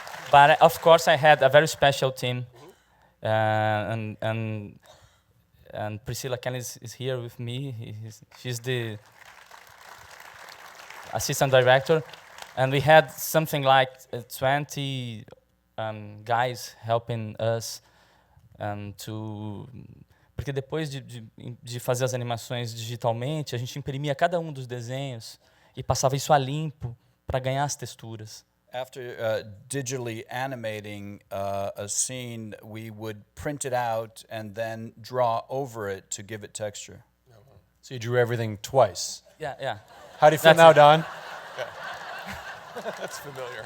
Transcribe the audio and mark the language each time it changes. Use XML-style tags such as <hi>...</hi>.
<en>But of course, I had a very special team, and Priscilla Kelly is here with me. She's the assistant director, and we had something like 20 guys helping us.</en> <pt>Porque depois de fazer as animações digitalmente, a gente imprimia cada um dos desenhos e passava isso a limpo para ganhar as texturas.</pt> <en>After digitally animating a scene, we would print it out and then draw over it to give it texture. So you drew everything twice. Yeah. How do you feel now, Don? That's familiar.</en>